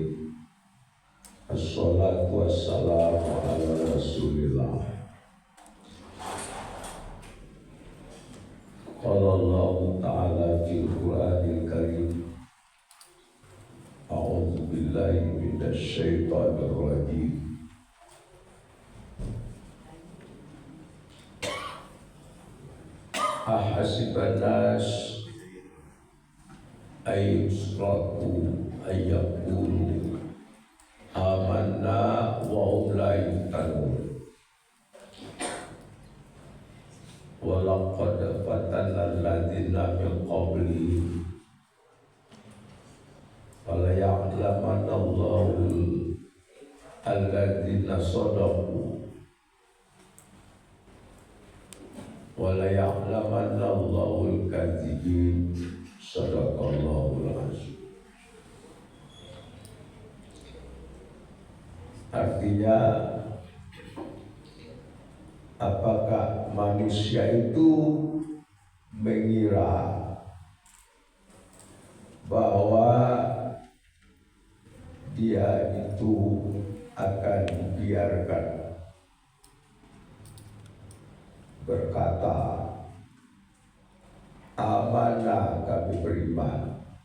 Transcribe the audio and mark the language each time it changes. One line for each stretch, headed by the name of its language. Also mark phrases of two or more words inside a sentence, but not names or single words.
Arabic: الصلاة والسلام على رسول الله. قال الله تعالى في القرآن الكريم أعوذ بالله من الشيطان الرجيم. أحسب الناس أن يتركوا أن يقولوا آمنا وهم لا يفتنون. ولقد فتنا الذين من قبلهم فليعلمن الله الذين صدقوا وليعلمن الله الكاذبين. صدق الله العظيم.
Indonesian: Artinya, apakah manusia itu mengira bahwa dia itu akan dibiarkan berkata, amanah kami beriman.